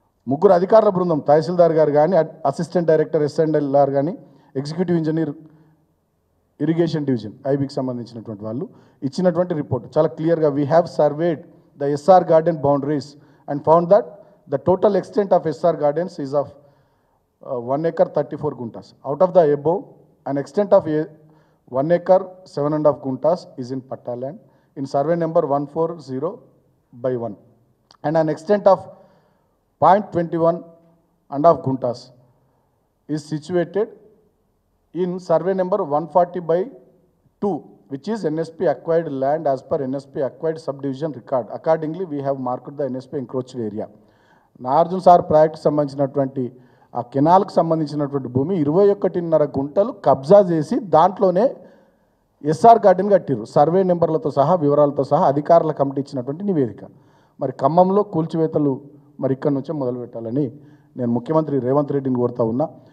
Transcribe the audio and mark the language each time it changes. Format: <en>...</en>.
<te>ముగ్గురు అధికారుల బృందం, తహసీల్దార్ గారు కానీ, అసిస్టెంట్ డైరెక్టర్ ఎస్ఎండ్ఎల్ఆర్ కానీ, ఎగ్జిక్యూటివ్ ఇంజనీర్ ఇరిగేషన్ డివిజన్ ఐబీకి సంబంధించినటువంటి వాళ్ళు ఇచ్చినటువంటి రిపోర్ట్ చాలా క్లియర్గా,</te> <en>We have surveyed the SR garden boundaries and found that the total extent of SR gardens is of 1 acre 34 guntas. Out of the above, an extent of 1 acre 7.5 guntas is in Patta land in survey number 140/1, and an extent of 0.21.5 guntas is situated in survey number 140/2, which is NSP acquired land as per NSP acquired subdivision record. Accordingly, we have marked the NSP encroached area.</en> <te>Nagarjuna sir project సంబంధించినటువంటి ఆ కెనాల్కు సంబంధించినటువంటి భూమి 21.5 గుంటలు కబ్జా చేసి దాంట్లోనే SR garden కట్టిరు, survey నెంబర్లతో సహా వివరాలతో సహా అధికారుల కమిటీ ఇచ్చినటువంటి నివేదిక. మరి ఖమ్మంలో కూల్చివేతలు మరి ఇక్కడి నుంచే మొదలు పెట్టాలని నేను ముఖ్యమంత్రి రేవంత్ రెడ్డిని కోరుతా ఉన్నా.</te>